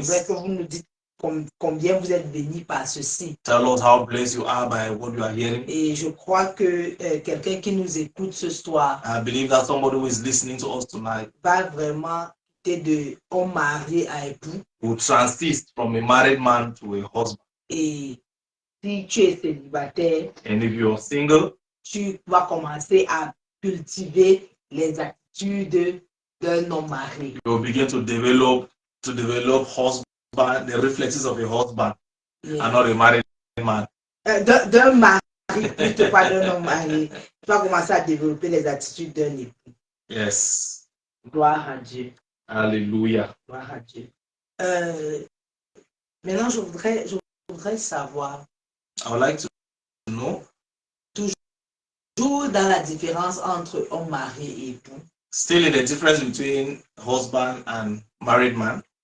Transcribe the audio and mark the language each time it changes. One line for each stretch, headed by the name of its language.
French: voudrais que vous nous dites combien vous êtes bénis par ceci.
English: Tell us how blessed you are by what you are hearing.
French: Et je crois que quelqu'un qui nous écoute ce soir
English: I believe that somebody who is listening to us tonight
French: va vraiment quitter de homme marié à époux.
English: will transit from a married man to a husband.
French: Et si tu es célibataire,
English: And if you're single,
French: tu vas commencer à cultiver les attitudes d'un homme marié.
English: you'll begin to develop husband, the reflexes of a husband and not a married man.
French: D'un mari, plutôt pas d'un homme marié. Tu vas commencer à développer les attitudes d'un époux.
English: Yes.
French: Gloire à Dieu. Hallelujah. Gloire à Dieu. Maintenant, je voudrais savoir,
English: I would like to know,
French: toujours dans la différence entre homme marié et époux,
English: still in the difference between husband and married man,